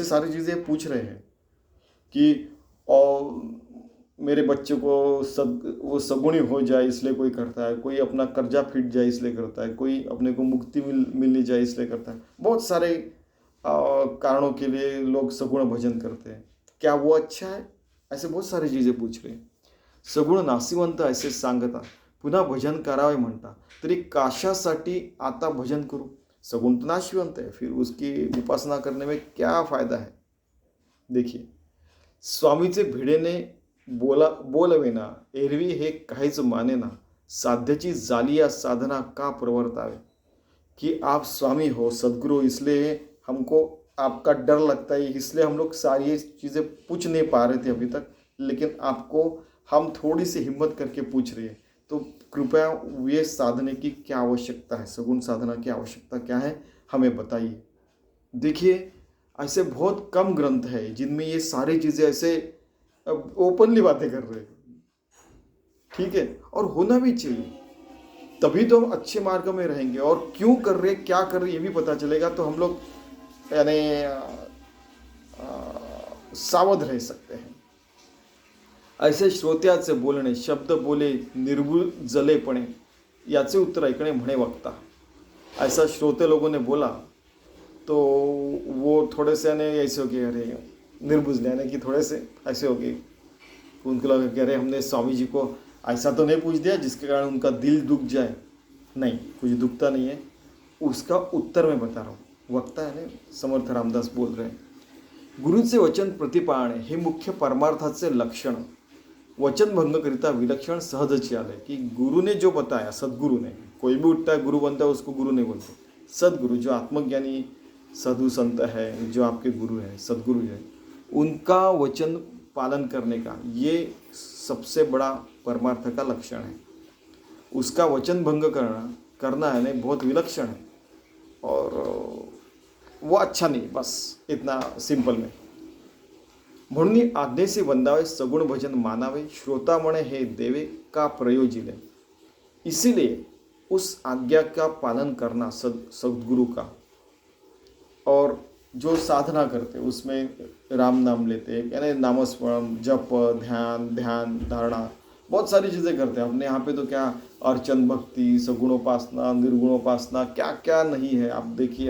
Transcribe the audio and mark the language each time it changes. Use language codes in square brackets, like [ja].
[hi] ऐसे सारी चीज़ें पूछ रहे हैं कि और मेरे बच्चे को वो सगुणी हो जाए इसलिए कोई करता है, कोई अपना कर्जा फिट जाए इसलिए करता है, कोई अपने को मुक्ति मिलनी जाए इसलिए करता है। बहुत सारे कारणों के लिए लोग सगुण भजन करते हैं। क्या वो अच्छा है? ऐसे बहुत सारी चीज़ें पूछ रहे हैं। [mr] सगुण नासिवंत ऐसे सांगता, पुन्हा भजन करावे म्हणता, तरी काशासाठी आता भजन करू। [hi] सगुण तो नाशिवंत है, फिर उसकी उपासना करने में क्या फायदा है। देखिए, [mr] स्वामीचे भिडेने बोलवेना, एरवी हे काहीच मानेना, साध्याची जालिया साधना का प्रवर्तावे। [hi] कि आप स्वामी हो, सदगुरु, इसलिए हमको आपका डर लगता है, इसलिए हम लोग सारी चीज़ें पूछ नहीं पा रहे थे अभी तक, लेकिन आपको हम थोड़ी सी हिम्मत करके पूछ रहे हैं। तो कृपया ये साधने की क्या आवश्यकता है, सगुण साधना की आवश्यकता क्या है, हमें बताइए। देखिए, ऐसे बहुत कम ग्रंथ है जिनमें ये सारी चीज़ें ऐसे ओपनली बातें कर रहे हैं, ठीक है। और होना भी चाहिए, तभी तो हम अच्छे मार्ग में रहेंगे। और क्यों कर रहे, क्या कर रहे, ये भी पता चलेगा, तो हम लोग यानी सावध रह सकते हैं। [mr] ऐसे श्रोत्याचे बोलणे, शब्द बोले निर्भूल जलेपणे, याचे उत्तर ऐकणे म्हणे वक्ता। [hi] ऐसा श्रोते लोगों ने बोला तो वो थोड़े से यानी ऐसे हो गए, अरे निर्बुझ यानी कि थोड़े से ऐसे हो गए, उनको लगा कि अरे हमने स्वामी जी को ऐसा तो नहीं पूछ दिया जिसके कारण उनका दिल दुख जाए। नहीं, कुछ दुखता नहीं है, उसका उत्तर मैं बता रहा हूँ। वक्ता है ना, समर्थ रामदास बोल रहे हैं, [mr] गुरुचे वचन प्रतिपाळणे हे मुख्य परमार्थाचे लक्षण, वचन भंगकरिता विलक्षण सहजची आले। [hi] कि गुरु ने जो बताया, सदगुरु ने, कोई भी उठता है गुरु बनता है, उसको गुरु नहीं बोलते, सदगुरु जो आत्मज्ञानी साधु संत है, जो आपके गुरु है, सदगुरु है, उनका वचन पालन करने का ये सबसे बड़ा परमार्थ का लक्षण है। उसका वचन भंग करना है नहीं, बहुत विलक्षण है, और वो अच्छा नहीं, बस इतना सिंपल में। [mr] म्हणून आज्ञेसे वंदावे, सगुण भजन मानावे, श्रोता मणे हे देवे का प्रयोजिले। [hi] इसीलिए उस आज्ञा का पालन करना सदगुरु का, और जो साधना करते उसमें राम नाम लेते, यानी नामस्मरण, जप, ध्यान धारणा, बहुत सारी चीज़ें करते हैं। अपने यहाँ पे तो क्या अर्चन, भक्ति, सगुणोपासना, निर्गुणोपासना, क्या क्या नहीं है, आप देखिए।